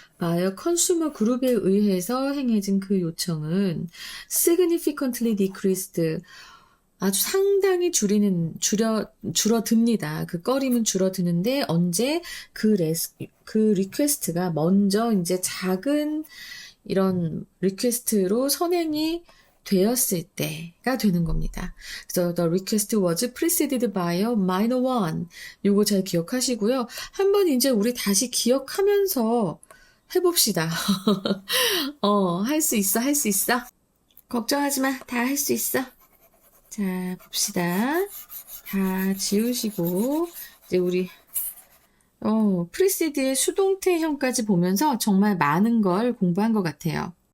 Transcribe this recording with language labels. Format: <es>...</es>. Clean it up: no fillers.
<ko>바이어 컨슈머 그룹에 의해서 행해진 그 요청은</ko> <en>significantly decreased</en> <ko>아주 상당히 줄어듭니다. 그 꺼림은 줄어드는데 언제 그 리퀘스트가 먼저 이제 작은 이런 리퀘스트로 선행이 되었을 때가 되는 겁니다.</ko> <en>그래서 the request was preceded by a minor one.</en> <ko>요거 잘 기억하시고요. 한번 이제 우리 다시 기억하면서 해봅시다. 할 수 있어, 할 수 있어. 걱정하지 마. 다 할 수 있어. 자, 봅시다. 다 지우시고, 이제 우리, 프리시드의 수동태형까지 보면서 정말 많은 걸 공부한 것 같아요.</ko>